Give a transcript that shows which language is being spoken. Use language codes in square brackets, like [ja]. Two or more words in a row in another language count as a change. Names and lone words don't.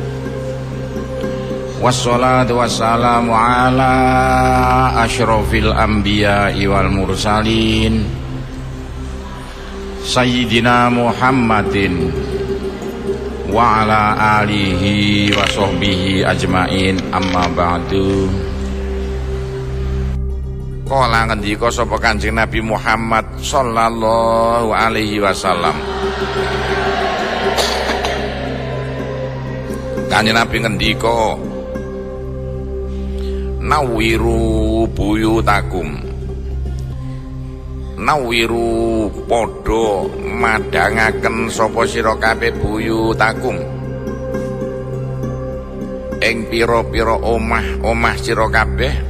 [ar] والصلاة والسلام على أشرف الأنبياء والمرسلين سيدنا محمد وعلى آله وصحبه أجمعين، أما بعد. [jv] Kala ngendika sapa Kanjeng Nabi Muhammad [ar] صلى الله عليه وسلم. [jv] Kanjeng Nabi ngendika, [ar] نوروا بيوتكم, [jv] nawiru padha madangaken sapa sira kabeh buyutakum ing pira-pira omah sira kabeh.